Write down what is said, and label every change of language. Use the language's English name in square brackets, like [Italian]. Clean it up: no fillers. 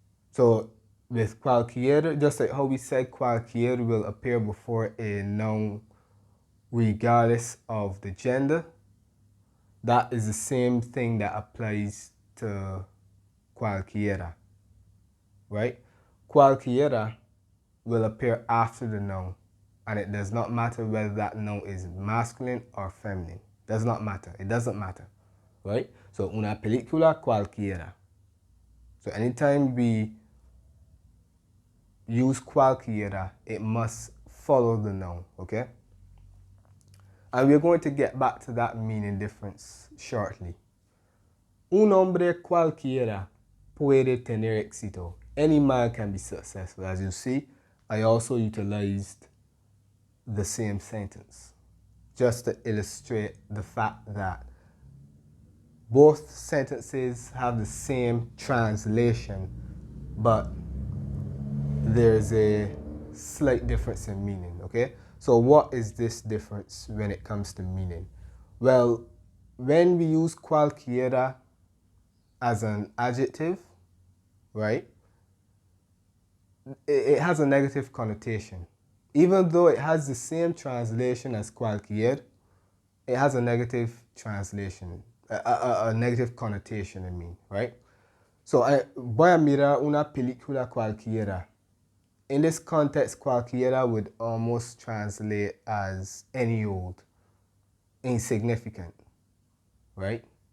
[English] So with cualquier, just like how we said cualquier will appear before a noun regardless of the gender, that is the same thing that applies to cualquiera, right? Cualquiera will appear after the noun, and it does not matter whether that noun is masculine or feminine. Does not matter. It doesn't matter, right? [Spanish] So una película cualquiera. [English] So anytime we use cualquiera, it must follow the noun, okay? And we're going to get back to that meaning difference shortly. [Spanish] Un hombre cualquiera puede tener éxito. [English] Any man can be successful. As you see, I also utilized the same sentence just to illustrate the fact that both sentences have the same translation, but there's a slight difference in meaning, okay? So what is this difference when it comes to meaning? Well, when we use cualquiera as an adjective, right, it has a negative connotation. Even though it has the same translation as cualquier, it has a negative translation, a negative connotation, I mean, right? [Spanish] So, voy a mirar una película cualquiera. [English] In this context, cualquiera would almost translate as any old, insignificant, right?